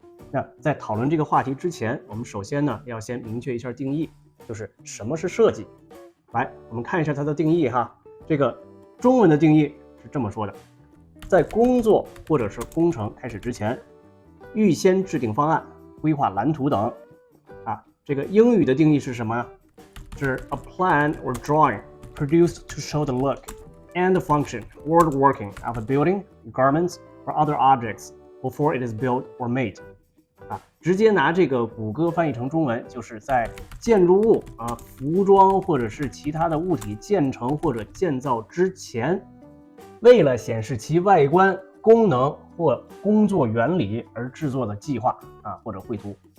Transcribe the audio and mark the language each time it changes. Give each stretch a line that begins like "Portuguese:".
Chinese: 那在讨论这个话题之前，我们首先呢要先明确一下定义，就是什么是设计。来，我们看一下它的定义哈。这个中文的定义是这么说的：在工作或者是工程开始之前，预先制定方案、规划蓝图等。这个英语的定义是什么呢？
English: 是 a plan or drawing produced to show the look and the function or the working of a building, garments or other objects before it is built or made。
Chinese: 直接拿这个谷歌翻译成中文，就是在建筑物服装或者是其他的物体建成或者建造之前，为了显示其外观、功能或工作原理而制作的计划或者绘图。